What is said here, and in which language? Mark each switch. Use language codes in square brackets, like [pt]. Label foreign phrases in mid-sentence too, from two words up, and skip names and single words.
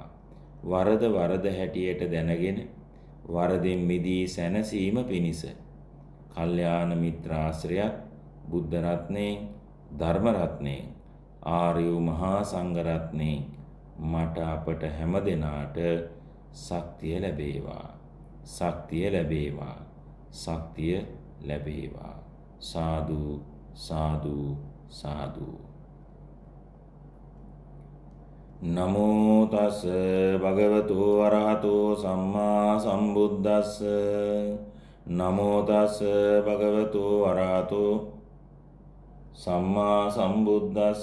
[si] වරද වරද හැටියට දැනගෙන වරදින් මිදී සැනසීම පිණිස කල්යාණ මිත්‍රාශ්‍රයත්, බුද්ධ රත්නයෙන්, ධර්ම රත්නයෙන්, ආර්ය මහා සංඝ රත්නයෙන් මට අපට හැම දෙනාට ශක්තිය ලැබේවා, ශක්තිය ලැබේවා, ශක්තිය ලැබේවා. සාදු සාදු සාදු. [pi] නමෝ තස් භගවතු වරහතෝ සම්මා සම්බුද්දස්ස. නමෝ තස් භගවතු වරහතෝ සම්මා සම්බුද්දස්ස.